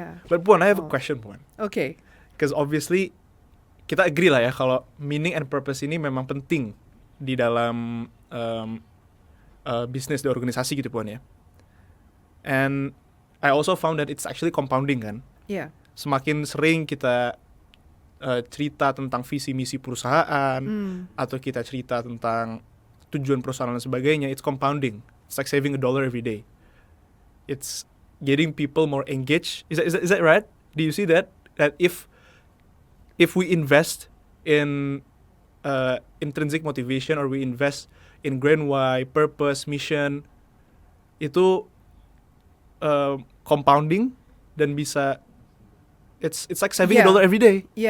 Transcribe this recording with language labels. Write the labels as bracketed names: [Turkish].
[English] But Puan, I have a question Puan. Okay. Because obviously [Indonesian] kita agree lah ya kalau [English] meaning and purpose [Indonesian] ini memang penting di dalam bisnis di organisasi gitu Puan ya. [English] And I also found that it's actually compounding [Indonesian] kan. Semakin sering kita cerita tentang visi misi perusahaan atau kita cerita tentang tujuan perusahaan dan sebagainya, [English] it's compounding. It's like saving $1 every day. It's getting people more engaged. Is that right? Do you see that? That if we invest in intrinsic motivation, or we invest in grand why, purpose, mission, [Indonesian] itu compounding dan bisa [English] it's like saving $1 every day.